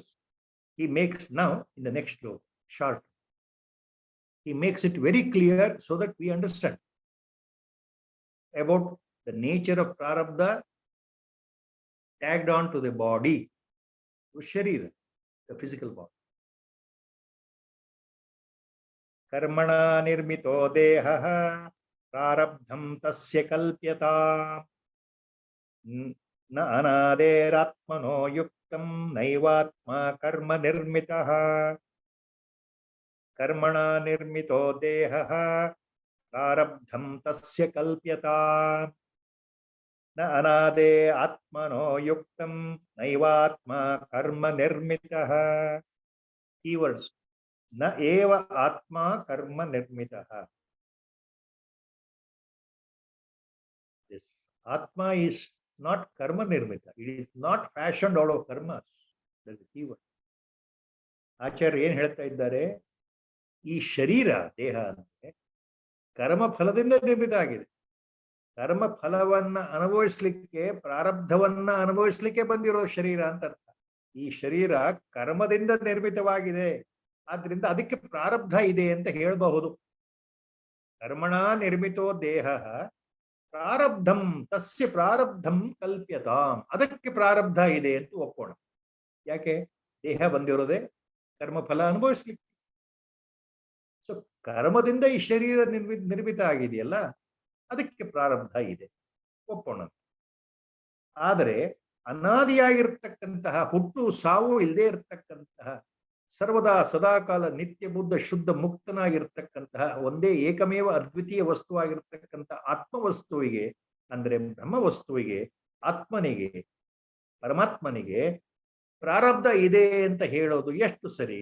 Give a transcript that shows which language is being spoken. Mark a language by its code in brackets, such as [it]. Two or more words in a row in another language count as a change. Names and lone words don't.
[en] He makes now, in the next sloka, short, he makes it very clear so that we understand about the nature of prarabdha tagged on to the body, to sharira, the physical body. [sa] कर्मणा निर्मितो देह प्रारब्धं तस्य कल्प्यता न अनादेरात्मनो युक्तं नैवात्मा कर्म निर्मितः. कर्मणा निर्मितो देह प्रारब्धं तस्य कल्प्यता न अनादे आत्मनो युक्तं नैवात्मा कर्म निर्मितः. [en] Keywords. [sa] न एव आत्मा कर्म निर्मितः. [en] This atma is not [sa] कर्म निर्मित. [en] It is not fashioned out of karma. That's the keyword. [kn] Acharya ಏನು ಹೇಳ್ತಾ ಇದ್ದಾರೆ, ಈ ಶರೀರ ದೇಹ ಅಂದ್ರೆ ಕರ್ಮ ಫಲದಿಂದ ನಿರ್ಮಿತ ಆಗಿದೆ. ಕರ್ಮ ಫಲವನ್ನ ಅನುಭವಿಸ್ಲಿಕ್ಕೆ, ಪ್ರಾರಬ್ಧವನ್ನ ಅನುಭವಿಸ್ಲಿಕ್ಕೆ ಬಂದಿರೋ ಶರೀರ ಅಂತ ಅರ್ಥ. ಈ ಶರೀರ ಕರ್ಮದಿಂದ ನಿರ್ಮಿತವಾಗಿದೆ, ಆದ್ರಿಂದ ಅದಕ್ಕೆ ಪ್ರಾರಬ್ಧ ಇದೆ ಅಂತ ಹೇಳಬಹುದು. [sa] ಕರ್ಮಣ ನಿರ್ಮಿತೋ ದೇಹ ಪ್ರಾರಬ್ಧಂ ತಸ್ಯ ಪ್ರಾರಬ್ಧಂ ಕಲ್ಪ್ಯತಾಂ, [kn] ಅದಕ್ಕೆ ಪ್ರಾರಬ್ಧ ಇದೆ ಅಂತ ಒಪ್ಪೋಣ. ಯಾಕೆ? ದೇಹ ಬಂದಿರೋದೇ ಕರ್ಮಫಲ ಅನುಭವಿಸ್ಲಿಕ್ಕೆ. ಸೊ ಕರ್ಮದಿಂದ ಈ ಶರೀರ ನಿರ್ಮಿತ ಆಗಿದೆಯಲ್ಲ, ಅದಕ್ಕೆ ಪ್ರಾರಬ್ಧ ಇದೆ, ಒಪ್ಪೋಣ. ಆದರೆ ಅನಾದಿಯಾಗಿರ್ತಕ್ಕಂತಹ, ಹುಟ್ಟು ಸಾವು ಇಲ್ಲದೆ ಇರತಕ್ಕಂತಹ, ಸರ್ವದಾ ಸದಾಕಾಲ ನಿತ್ಯ ಬುದ್ಧ ಶುದ್ಧ ಮುಕ್ತನಾಗಿರ್ತಕ್ಕಂತಹ ಒಂದೇ ಏಕಮೇವ ಅದ್ವಿತೀಯ ವಸ್ತುವಾಗಿರ್ತಕ್ಕಂತಹ ಆತ್ಮವಸ್ತುವಿಗೆ, ಅಂದ್ರೆ ಬ್ರಹ್ಮವಸ್ತುವಿಗೆ, ಆತ್ಮನಿಗೆ, ಪರಮಾತ್ಮನಿಗೆ ಪ್ರಾರಬ್ಧ ಇದೆ ಅಂತ ಹೇಳೋದು ಎಷ್ಟು ಸರಿ?